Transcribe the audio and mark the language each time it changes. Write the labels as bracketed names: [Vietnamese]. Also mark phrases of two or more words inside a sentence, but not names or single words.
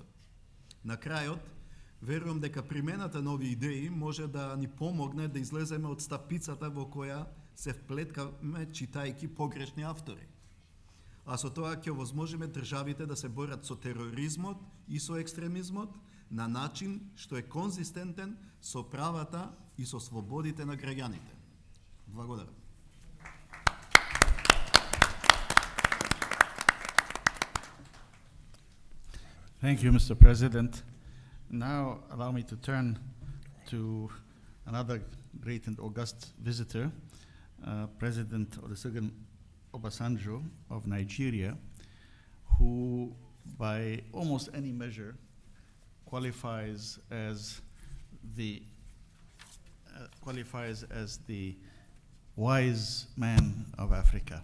[Macedonian] На крајот, верувам дека примената на овие идеи може да ни помогне да излеземе од стапицата во која се вплеткаме читајки погрешни автори. А со тоа ќе овозможиме државите да се борат со тероризмот и со екстремизмот на начин што е конзистентен со правата и со слободите на граѓаните. Благодарам. [English] Thank you, Mr. President. Now allow me to turn to another great and august visitor, President Olusegun Obasanjo of Nigeria, who by almost any measure qualifies as the wise man of Africa.